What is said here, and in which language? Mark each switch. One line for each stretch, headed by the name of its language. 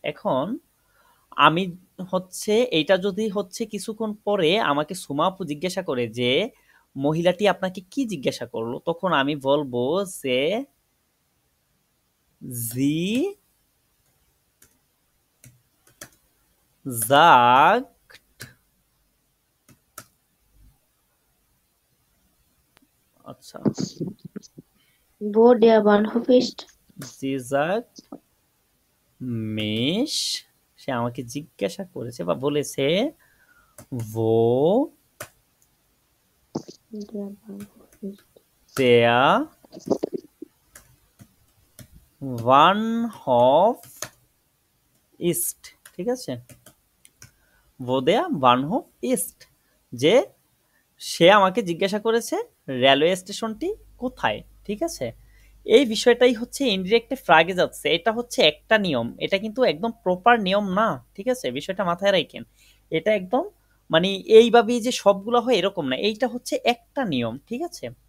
Bangla: এখন আমি হচ্ছে এইটা যদি হচ্ছে কিছুক্ষণ পরে আমাকে সুমা আপু জিজ্ঞাসা করে যে মহিলাটি আপনাকে কি জিজ্ঞাসা করলো, তখন আমি বলবো যে
German: sie sagt,
Bangla: আচ্ছা
German: Wo der Bahnhof ist? sie sagt mich,
Bangla: সে আমাকে জিজ্ঞাসা করেছে বা বলেছে wo
German: Der Bahnhof ist. der Bahnhof ist,
Bangla: ঠিক আছে,
German: wo der Bahnhof ist, যে
Bangla: সে আমাকে জিজ্ঞাসা করেছে রেলওয়ে স্টেশনটি কোথায়, ঠিক আছে। এই বিষয়টাই হচ্ছে ইনডিরেক্ট ফ্রাগে যাচ্ছে, এটা হচ্ছে একটা নিয়ম, এটা কিন্তু একদম প্রপার নিয়ম না, ঠিক আছে, বিষয়টা মাথায় রাখেন। এটা একদম মানে এইভাবেই যে সবগুলো হয় এরকম না, এইটা হচ্ছে একটা নিয়ম, ঠিক আছে।